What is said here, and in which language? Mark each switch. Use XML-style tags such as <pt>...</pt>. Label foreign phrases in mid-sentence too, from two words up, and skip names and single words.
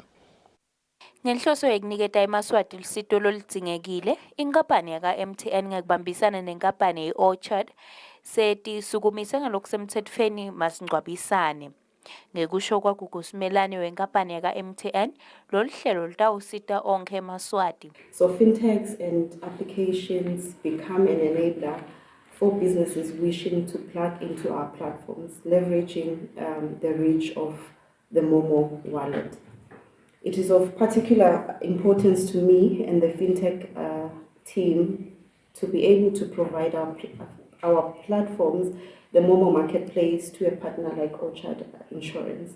<ss>Ngenhloso yokuniketa eMaswati lusito loludzingekile, inkampani yaka MTN ngekubambisana nenkampani i-Orchard sethi sukumise ngalokusemthethweni masingcwabisane. Ngekusho kwaGugu simelane wenkampani yaka MTN, lolu hlelo lutawusita onke eMaswati.</ss> <en>So fintechs and applications become an enabler for businesses wishing to plug into our platforms, leveraging the reach of the Momo wallet. It is of particular importance to me and the fintech team to be able to provide our platforms, the Momo marketplace, to a partner like Orchard Insurance.</en>